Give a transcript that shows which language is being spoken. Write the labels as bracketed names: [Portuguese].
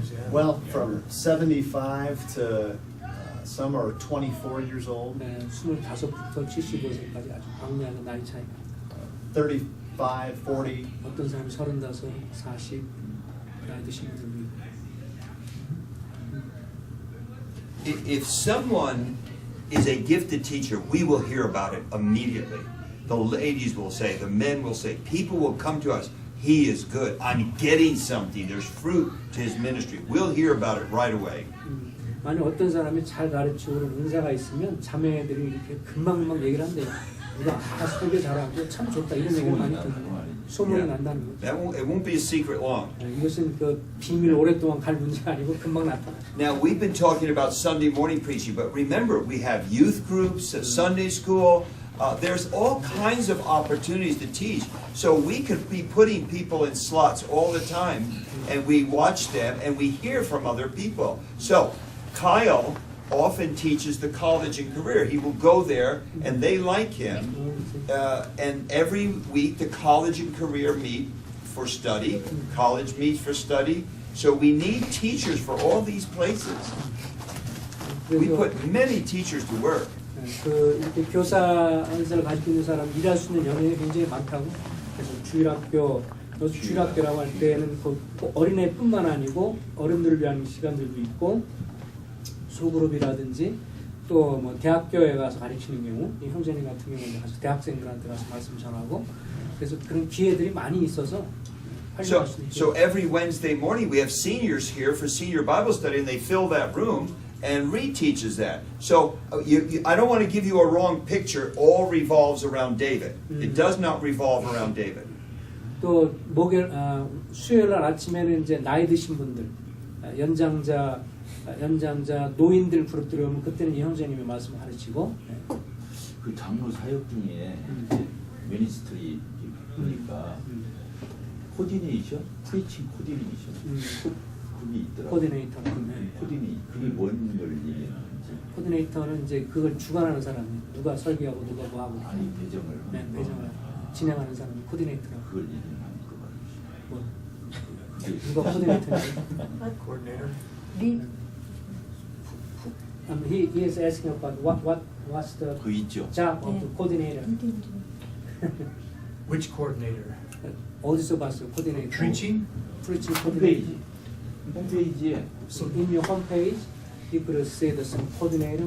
[English] Well, from 75 to some are 24 years old. [Korean] 네, 25부터 75세까지 아주 광량한 나이 차이가. [English] 35, 40. [Korean] 어떤 사람이 35, 40 나이 드신 분들도 있고. [English] If someone is a gifted teacher, we will hear about it immediately. The ladies will say, the men will say, people will come to us. He is good. I'm getting something. There's fruit to his ministry. We'll hear about it right away. [Korean] 만약 어떤 사람이 잘 가르치고 그런 은사가 있으면 자매들이 이렇게 금방금방 얘기를 한대요. 누가 설교 잘하고 참 좋다 이런 얘기를 많이 듣는 소문이 난다는 거죠. [English] It won't be a secret long. [Korean] 이것은 그 비밀 오랫동안 갈 문제가 아니고 금방 나타나. [English] Now we've been talking about Sunday morning preaching, but remember we have youth groups at Sunday school. There's all kinds of opportunities to teach. So we could be putting people in slots all the time, and we watch them and we hear from other people. So Kyle often teaches the college and career. He will go there and they like him. And every week the college and career meet for study. College meets for study. So we need teachers for all these places. We put many teachers to work. [Korean] 그 이렇게 교사 은사를 가지고 있는 사람 일할 수 있는 연예인이 굉장히 많다고. 그래서 주일학교라고 할 때는 그 어린애뿐만 아니고 어른들을 위한 시간들도 있고 소그룹이라든지 또 뭐 대학교에 가서 가르치는 경우, 이 형제님 같은 경우는 가서 대학생들한테 가서 말씀 전하고 그래서 그런 기회들이 많이 있어서 활용할 수 있죠. [English] So every Wednesday morning we have seniors here for senior Bible study, and they fill that room. And Reed teaches that. So I don't want to give you a wrong picture. All revolves around David. It does not revolve around David. [Korean] 또 수요일 날 아침에는 이제 나이 드신 분들, 연장자 노인들 그룹 들어오면 그때는 이 형제님의 말씀을 가르치고. 그 장로 사역 중에 이제 미니스트리 보니까 코디네이션, 프리칭 코디네이션. 그게 있더라고요. 코디네이터. 그게 뭔 걸 얘기하는지. 코디네이터는 이제 그걸 주관하는 사람이에요. 누가 설교하고 누가 뭐 하고. 아니 배정을. 네, 배정을 진행하는 사람이 코디네이터라고. 그걸 얘기하는 거 말이죠. 누가 코디네이터인지. [English] Coordinator. He is asking about what's the [Korean] 그 있죠. [English] job of the coordinator. Which coordinator? [Korean] 어디서 봤어요? 코디네이터. [English] Preaching? Preaching coordinator. [Korean] 홈페이지에 [English] So in your homepage, you could say the some coordinator.